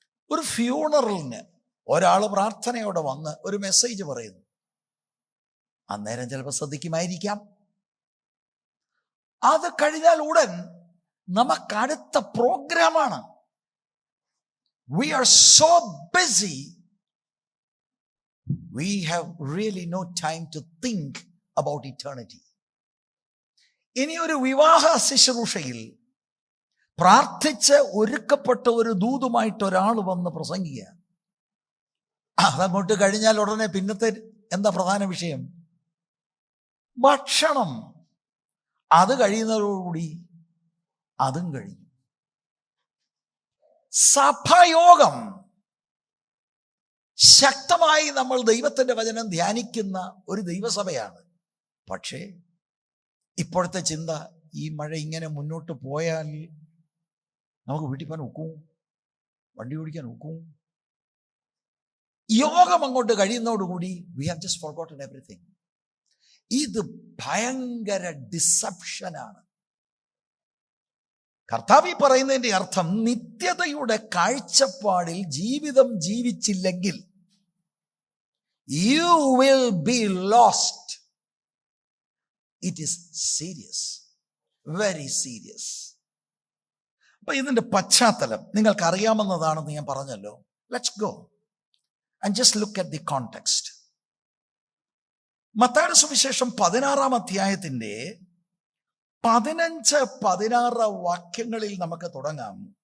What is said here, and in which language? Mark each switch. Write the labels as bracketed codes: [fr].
[ml] ഒരു ഫ്യൂണറലിന് ഒരാൾ പ്രാർത്ഥനയോടെ വന്ന് ഒരു മെസ്സേജ് പറയുന്നു. അന്നേരം ചിലപ്പോൾ ശ്രദ്ധിക്കുമായിരിക്കാം. അത് കഴിഞ്ഞാൽ ഉടൻ നമുക്കടുത്ത പ്രോഗ്രാമാണ്. [en] We are so busy, we have really no time to think about eternity. [ml] ഇനി ഒരു വിവാഹ ശുശ്രൂഷയിൽ പ്രാർത്ഥിച്ച് ഒരുക്കപ്പെട്ട ഒരു ദൂതുമായിട്ട് ഒരാൾ വന്ന് പ്രസംഗിക്കുക. അതങ്ങോട്ട് കഴിഞ്ഞാൽ ഉടനെ പിന്നത്തെ എന്താ പ്രധാന വിഷയം? ഭക്ഷണം. അത് കഴിയുന്നതോടുകൂടി അതും കഴിഞ്ഞു. സഭയോഗം. ശക്തമായി നമ്മൾ ദൈവത്തിൻ്റെ വചനം ധ്യാനിക്കുന്ന ഒരു ദൈവസഭയാണ്. പക്ഷേ ഇപ്പോഴത്തെ ചിന്ത, ഈ മഴ ഇങ്ങനെ മുന്നോട്ട് പോയാൽ നമുക്ക് വീട്ടിൽ പോകാൻ ഒക്കും, വണ്ടി ഓടിക്കാൻ ഒക്കും. യോഗം അങ്ങോട്ട് കഴിയുന്നതോടുകൂടി [en] we have just forgotten everything. [ml] ഇത് ഭയങ്കര ഡിസപ്ഷനാണ്. കർത്താവ് പറയുന്നതിൻ്റെ അർത്ഥം, നിത്യതയുടെ കാഴ്ചപ്പാടിൽ ജീവിതം ജീവിച്ചില്ലെങ്കിൽ [en] you will be lost. It is serious, very serious. [ml] അപ്പൊ ഇതിന്റെ പശ്ചാത്തലം നിങ്ങൾക്ക് അറിയാമെന്നതാണെന്ന് ഞാൻ പറഞ്ഞല്ലോ. [en] Let's go and just look at the context. [ml] മത്തായിയുടെ സുവിശേഷം 16-ാം അധ്യായത്തിന്റെ 15-16 വാക്യങ്ങളിൽ നമുക്ക് തുടങ്ങാം.